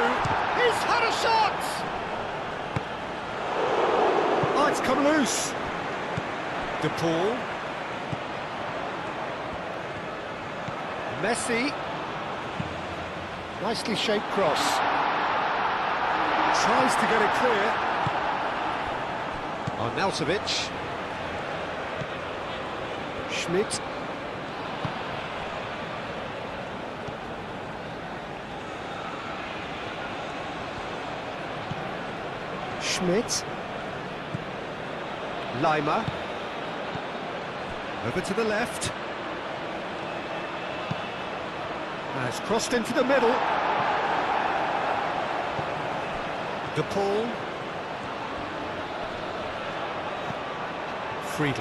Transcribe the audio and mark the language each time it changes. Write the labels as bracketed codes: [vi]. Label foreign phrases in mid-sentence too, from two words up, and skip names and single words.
[en] He's had a shot! Oh, it's come loose. De Paul. Messi. Nicely shaped cross. Tries to get it clear. Arnautovic. Schmidt. Schmidt. Lima. Over to the left. Has crossed into the middle. De Paul. Friedel.